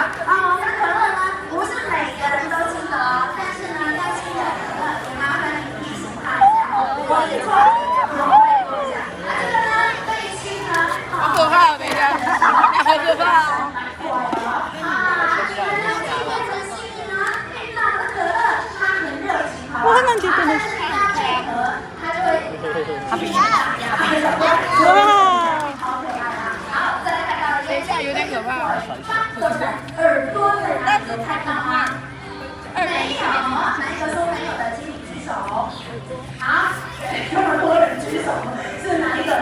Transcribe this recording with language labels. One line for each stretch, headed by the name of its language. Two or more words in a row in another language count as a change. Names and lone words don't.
Chinese: 啊，我们的可乐呢，不是每个人都亲的哦，但是呢，要亲的可乐，也麻烦你提醒他一下哦，不会错，好，会过一下。那这个呢，被亲呢，好可怕，等一下，好可怕哦。
Filipino: 哇，nandito na siya.
English: Wow!
Chinese: 等一下，有点可怕。耳朵的样子看到吗？没有，哪一个说没有的，请你举手。好，这么多人举手，是哪一个？